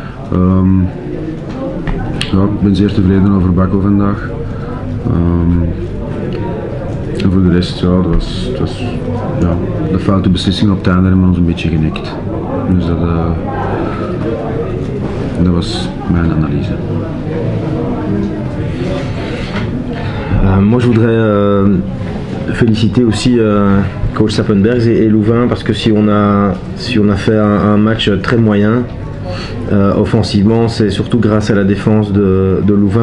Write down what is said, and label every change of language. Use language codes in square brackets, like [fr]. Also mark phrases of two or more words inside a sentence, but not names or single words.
[nl] Ja, ik ben zeer tevreden over Bakko vandaag. En voor de rest, ja, de foute beslissing op het einde hebben ons een beetje genekt. Dus dat was mijn analyse. [fr] Moi je voudrais féliciter aussi coach Sappenbergs et Louvain parce que si on a fait un match très moyen offensivement, c'est surtout grâce à la défense de Louvain.